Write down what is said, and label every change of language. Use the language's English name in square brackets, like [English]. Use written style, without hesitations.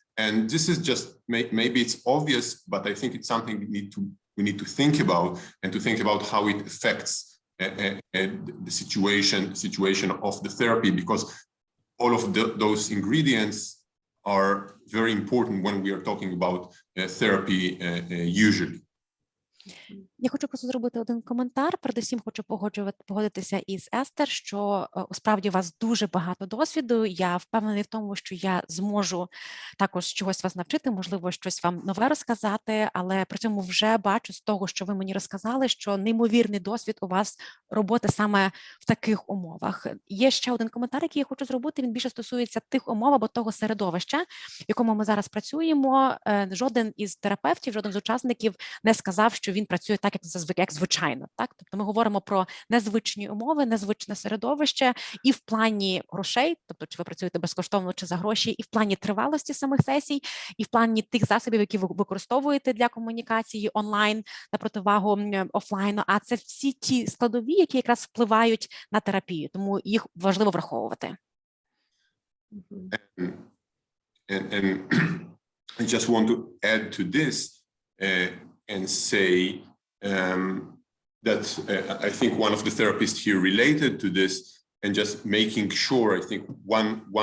[English] And this is just, maybe it's obvious, but I think it's something we need to think about, and to think about how it affects the situation of the therapy, because all of those ingredients are very important when we are talking about therapy usually. [Ukrainian] Я хочу просто зробити один коментар. Передусім хочу погодитися із Естер, що справді у вас дуже багато досвіду. Я впевнений в тому, що я зможу також чогось вас навчити, можливо, щось вам нове розказати, але при цьому вже бачу з того, що ви мені розказали, що неймовірний досвід у вас роботи саме в таких умовах. Є ще один коментар, який я хочу зробити, він більше стосується тих умов або того середовища, в якому ми зараз працюємо. Жоден із терапевтів, жоден з учасників не сказав, що він працює так, як звичайно. Так? Тобто ми говоримо про незвичні умови, незвичне середовище і в плані грошей, тобто чи ви працюєте безкоштовно чи за гроші, і в плані тривалості самих сесій, і в плані тих засобів, які ви використовуєте для комунікації онлайн на противагу офлайну. А це всі ті складові, які якраз впливають на терапію, тому їх важливо враховувати. [English] And I just want to add to this and say that I think one of the therapists here related to this, and just making sure, I think one